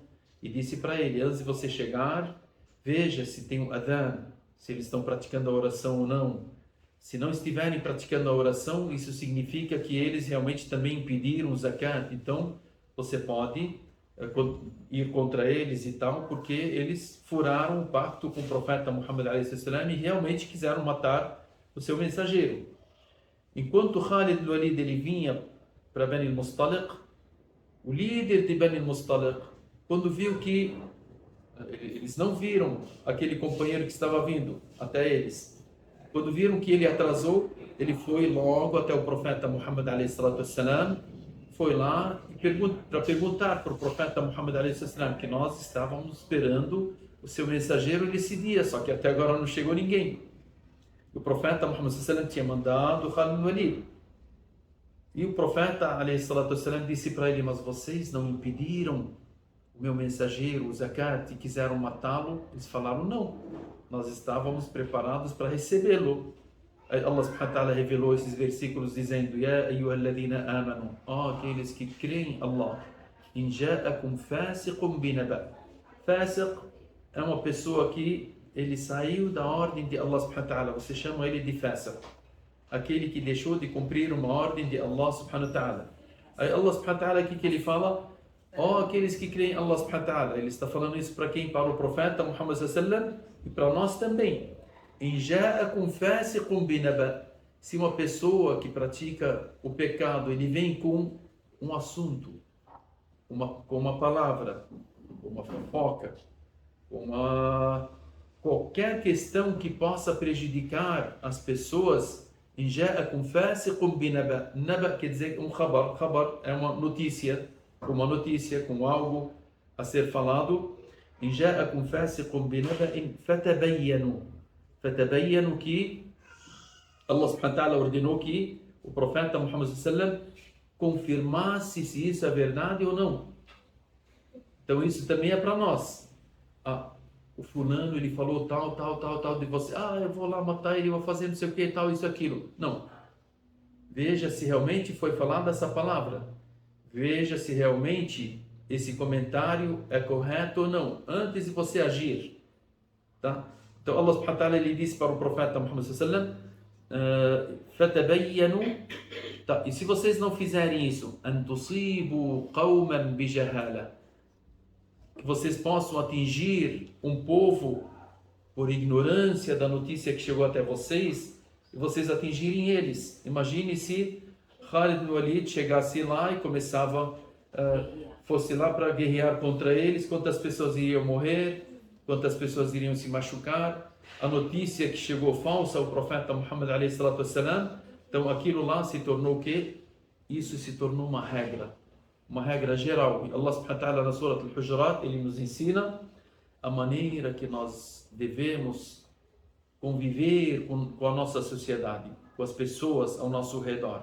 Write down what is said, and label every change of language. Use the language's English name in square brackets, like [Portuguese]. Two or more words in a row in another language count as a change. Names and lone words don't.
[Portuguese] E disse para ele, antes de você chegar, veja se tem o adhan, se eles estão praticando a oração ou não. Se não estiverem praticando a oração, isso significa que eles realmente também impediram o zakat. Então, você pode ir contra eles e tal, porque eles furaram o pacto com o profeta Muhammad a.s. e realmente quiseram matar o seu mensageiro. Enquanto Khalid al-Walid ele vinha para Bani al-Mustaliq, o líder de Bani al-Mustaliq, quando viu que eles não viram aquele companheiro que estava vindo até eles, quando viram que ele atrasou, ele foi logo até o profeta Muhammad a.s. foi lá para perguntar para o profeta Muhammad a.s. que nós estávamos esperando o seu mensageiro nesse dia, só que até agora não chegou ninguém. O profeta Muhammad a.s. tinha mandado Khalid al-Walid. E o profeta a.s. disse para ele, mas vocês não impediram o meu mensageiro, o zakat, e quiseram matá-lo? Eles falaram, não, nós estávamos preparados para recebê-lo. [Arabic] الله سبحانه وتعالى [Portuguese] revelou esses versículos dizendo, [Arabic] يا أيها الذين آمنوا, [Portuguese] aqueles que creem em Allah, [Arabic] إن جاءكم فاسق بنبإ. [Portuguese] Fasiq é uma pessoa que ele saiu da ordem de [Arabic] الله سبحانه وتعالى, [Portuguese] você chama ele de fasiq, aquele que deixou de cumprir uma ordem de [Arabic] الله سبحانه وتعالى. [Portuguese] Aí [Arabic] الله سبحانه وتعالى [Portuguese] aqui que ele fala, aqueles que creem em [Arabic] الله سبحانه وتعالى, [Portuguese] ele está falando isso para quem? Para o profeta Muhammad [Arabic] صلى الله عليه وسلم [Portuguese] e para nós também. [Arabic] إن جاءكم فاسق بنبإ. [Portuguese] Se uma pessoa que pratica o pecado, ele vem com um assunto, com uma palavra, uma fofoca, qualquer questão que possa prejudicar as pessoas, [Arabic] إن جاءكم فاسق بنبإ. [Portuguese] Naba quer dizer um khabar. Khabar é uma notícia, com algo a ser falado. [Arabic] إن جاءكم فاسق بنبإ فتبينوا. [Portuguese] Fatabayyanu, que [Arabic] الله سبحانه وتعالى [Portuguese] ordenou que o profeta Muhammad [Arabic] صلى الله عليه وسلم [Portuguese] confirmasse se isso é verdade ou não. Então isso também é para nós. O fulano ele falou tal de você. Eu vou lá matar ele, vou fazer não sei o que, tal, isso, aquilo. Não. Veja se realmente foi falada essa palavra. Veja se realmente esse comentário é correto ou não, antes de você agir. Tá? Então [Arabic] الله سبحانه وتعالى [Portuguese] ele disse para o profeta Muhammad [Arabic] صلى الله عليه وسلم, [Portuguese] fatabayyanu, tá? E se vocês não fizerem isso, [Arabic] أن تصيبوا قوما بجهالة, [Portuguese] que vocês possam atingir um povo por ignorância da notícia que chegou até vocês, e vocês atingirem eles. Imagine se Khalid al-Walid chegasse lá e fosse lá para guerrear contra eles, quantas pessoas iriam morrer, quantas pessoas iriam se machucar. A notícia que chegou falsa ao profeta Muhammad [Arabic] عليه الصلاة والسلام, [Portuguese] então aquilo lá se tornou o quê? Isso se tornou uma regra geral. E [Arabic] الله سبحانه وتعالى [Portuguese] na Surah Al-Hujurat, ele nos ensina a maneira que nós devemos conviver com a nossa sociedade, com as pessoas ao nosso redor.